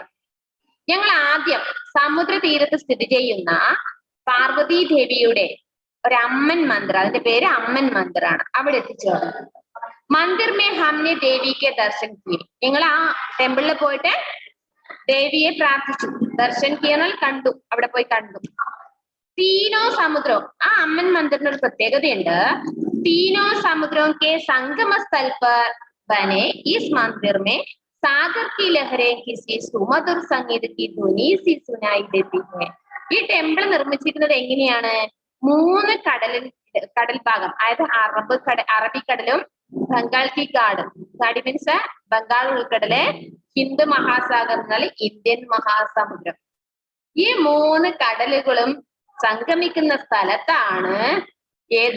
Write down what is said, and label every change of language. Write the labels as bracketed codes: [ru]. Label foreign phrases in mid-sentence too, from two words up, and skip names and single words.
[ml] ഞങ്ങൾ ആദ്യം സമുദ്ര തീരത്ത് സ്ഥിതി ചെയ്യുന്ന പാർവതി ദേവിയുടെ ഒരു അമ്മൻ മന്ദിർ, അതിന്റെ പേര് അമ്മൻ മന്ദിർ ആണ്, അവിടെ എത്തിച്ചേർന്നു. [hi] मंदिर में हमने देवी के दर्शन किए. [ml] ഞങ്ങൾ ആ ടെമ്പിളിൽ പോയിട്ട് ദേവിയെ പ്രാർത്ഥിച്ചു. ദർശൻ കിയനാൽ കണ്ടു, അവിടെ പോയി കണ്ടു. തീനോ സമുദ്രവും, ആ അമ്മൻ മന്ദിറിന് ഒരു പ്രത്യേകതയുണ്ട്. [hi] तीनों समुद्रों के संगम स्थल पर बने इस मंदिर में सागर की लहरें किसी सुमधुर संगीत की ध्वनि सी सुनाई देती है. [ml] ഈ ടെമ്പിൾ നിർമ്മിച്ചിരിക്കുന്നത് എങ്ങനെയാണ്? 3 കടൽ ഭാഗം, അതായത് അറബിക്കടലും [hi] बंगाल की खाड़ी [ml] മീൻസ് ബംഗാൾ ഉൾക്കടല്, [hi] हिंदू महासागर [ml] എന്നാൽ ഇന്ത്യൻ മഹാസമുദ്രം. ഈ 3 കടലുകളും സംഗമിക്കുന്ന സ്ഥലത്താണ് ഏത്?